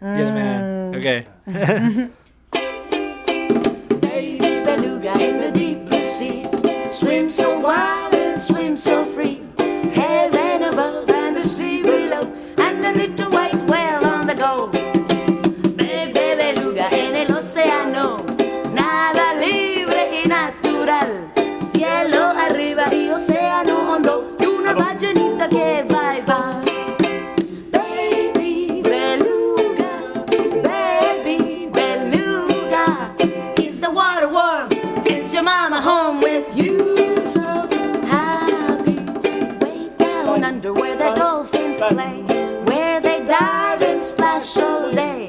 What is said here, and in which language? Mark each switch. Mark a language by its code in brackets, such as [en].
[en] You're the man. Okay. Baby beluga in the deep blue sea, swim so wild and swim so free. Heaven above and the sea below, and the little white whale on the go. [es] Baby beluga en el océano, nada libre y natural. Cielo arriba y océano hondo, y una ballenita que va y va. [en] Baby beluga, it's the water worm, it's your mama home with you. So happy, way down under where the dolphins play, where they dive and splash all day.